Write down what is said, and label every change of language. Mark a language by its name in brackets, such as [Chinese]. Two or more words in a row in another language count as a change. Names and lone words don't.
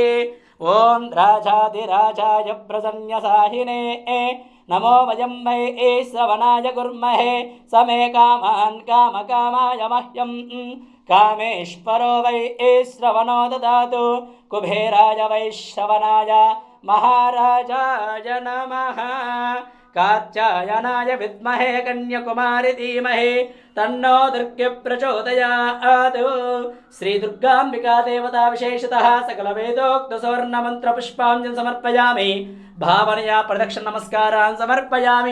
[Sanskrit] ओं राजाधिराजाय प्रसन्नसाहिने नमो वयं वै श्रवणाय कुर्महे समे कामान् कामकामाय मह्यं कामेश्वरो वै श्रवणो ददातु. कुबेराय वै श्रवणाय महाराजाय नमः. కాత్యాయనాయ విద్మహే కన్యకుమారి ధీమహి తన్నో దుర్గే ప్రచోదయాత్. శ్రీ దుర్గాంబికా దేవతా విశేషతః సకల వేదోక్త సువర్ణ మంత్ర పుష్పాంజలి సమర్పయామి. భావనయా ప్రదక్షిణ నమస్కారాన్ని సమర్పయామి.